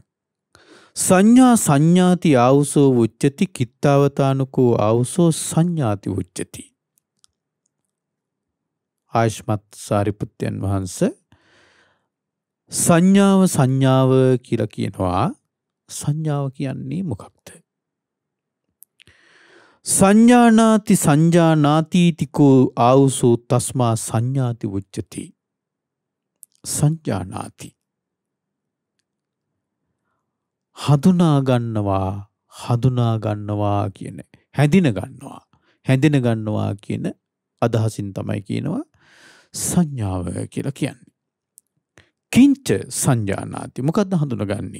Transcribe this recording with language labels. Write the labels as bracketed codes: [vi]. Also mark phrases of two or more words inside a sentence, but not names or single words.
[pi] සංඥා සංඥාති ආවුසෝ උච්චති කිත්තාවතානුකෝ ආවුසෝ සංඥාති උච්චති. [si] ආයුෂ්මත් සාරිපුත්යන් වහන්සේ සංඥාව කියලා කියනවා. සංඥාව කියන්නේ මොකක්ද? [pi] සංඥානාති සංජානාතිතිකෝ ආවුසෝ තස්මා සංඥාති උච්චති. [si] සංජානාති හඳුනා ගන්නවා කියන හැඳින ගන්නවා කියන අදහසින් තමයි කියනවා සංඥාව කියලා කියන්නේ. [pi] කිංච සංජානාති [si] මොකද්ද හඳුනගන්නේ?